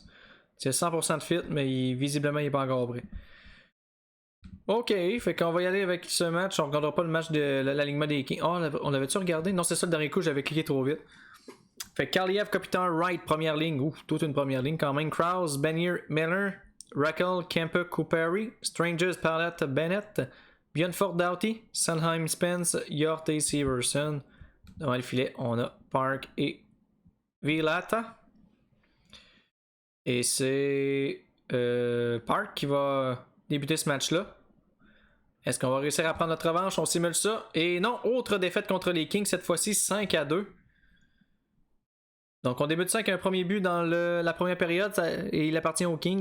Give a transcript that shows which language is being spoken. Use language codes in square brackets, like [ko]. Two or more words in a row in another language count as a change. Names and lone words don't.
[fr] Il a 100% de fit, mais visiblement, il n'est pas encore prêt. Ok, fait qu'on va y aller avec ce match. On regardera pas le match de l'alignement des Kings. Oh, on l'avait-tu regardé? Non, c'est ça le dernier coup, j'avais cliqué trop vite. Fait Kaliev, Kopitar, Wright, première ligne. Ouf, toute une première ligne quand même. Krause, Benier, Miller, Raquel, Kempe, Cooperi, Strangers, Palette, Bennett, Bjornfort, Doughty, Sanheim, Spence, Yort et Severson. Devant le filet, on a Park et Vilata. Et c'est Park qui va débuter ce match-là. Est-ce qu'on va réussir à prendre notre revanche? On simule ça. Et non, autre défaite contre les Kings, cette fois-ci 5-2. Donc on débute ça avec un premier but dans la première période et il appartient aux Kings.